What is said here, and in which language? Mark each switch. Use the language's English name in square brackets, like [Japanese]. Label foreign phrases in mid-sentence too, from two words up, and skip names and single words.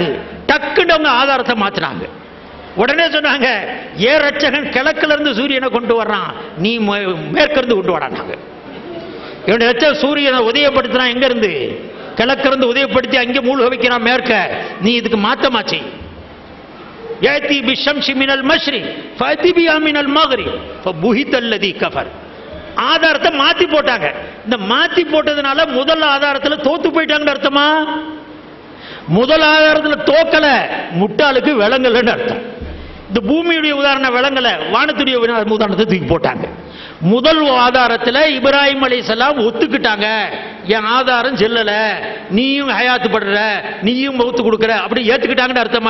[Tamil] டக்குன்னு அவங்க ஆதாரத்தை மாத்தினாங்க. உடனே சொன்னாங்க, ஏன் ரட்சகன் கிழக்குல இருந்து சூரியனை கொண்டு வர்றான், நீ மேற்கிருந்து கொண்டு வரானாங்க. இவனுடைய ரட்சகன் சூரியனை உதயப்படுத்தினா எங்க இருந்து? கிழக்கிருந்து உதயப்படுத்தி அங்கே மூழ்க வைக்கிறான் மேற்க. நீ இதுக்கு மாத்தமாச்சு. [Arabic] يأتي بالشمس من المشرق فأتي بها من المغرب فبهت الذي كفر. [Tamil] ஆதாரத்தை மாத்தி போட்டாங்க. இந்த மாத்தி போட்டதுனால முதல் ஆதாரத்தில் தோத்து போயிட்டாங்கன்னு அர்த்தமா? முதல் ஆதாரத்தில் தோக்கல, முட்டாளுக்கு விளங்கலன்னு அர்த்தம். இந்த பூமியுடைய உதாரணம் விளங்கல, வானத்துடைய உதாரணத்தை தூக்கி போட்டாங்க. முதல் ஆதாரத்தில் இப்ராஹிம் அலைஹிஸ்ஸலாம் ஒத்துக்கிட்டாங்க, என் ஆதாரம் செல்லல, நீயும் ஹயாத்து படுற, நீயும் மௌத்து கொடுக்குற, அப்படி ஏத்துக்கிட்டாங்கன்னு அர்த்தமா?